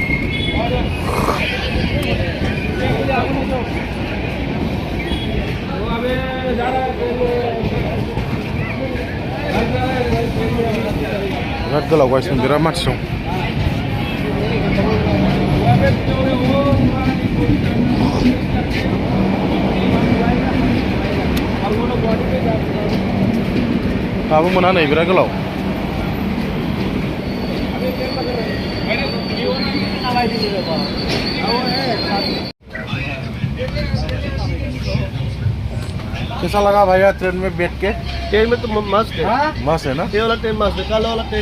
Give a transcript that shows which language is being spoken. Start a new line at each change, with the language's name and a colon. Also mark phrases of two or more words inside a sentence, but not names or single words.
Bodo: बिराद गोलाव गाइसमोन बिराद मानसि दं दाबो मोना नै बिराद गोलाव
Hindi: कैसा लगा भैया ट्रेन में बैठ के ट्रेन में तो मस्त है मस्त है ना ये वाला ट्रेन मस्त है कल वाला ट्रेन